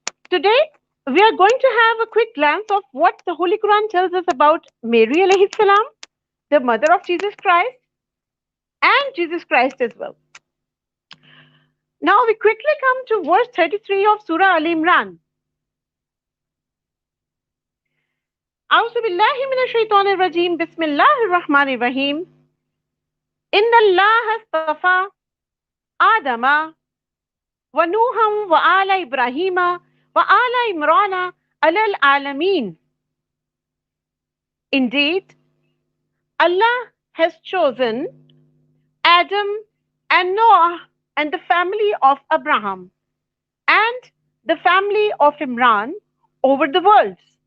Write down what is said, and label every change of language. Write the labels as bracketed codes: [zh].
[en] Today, we are going to have a quick glance of what the Holy Quran tells us about Mary alayhi salam, the mother of Jesus Christ, and Jesus Christ as well. Now we quickly come to verse 33 of Surah Al Imran. [ar] أعوذ بالله من الشيطان الرجيم بسم الله الرحمن الرحيم إن الله اصطفى آدم ونوحا وآل إبراهيم وآل عمران على العالمين. [en] Indeed, Allah has chosen Adam and Noah and the family of Abraham and the family of Imran over the worlds.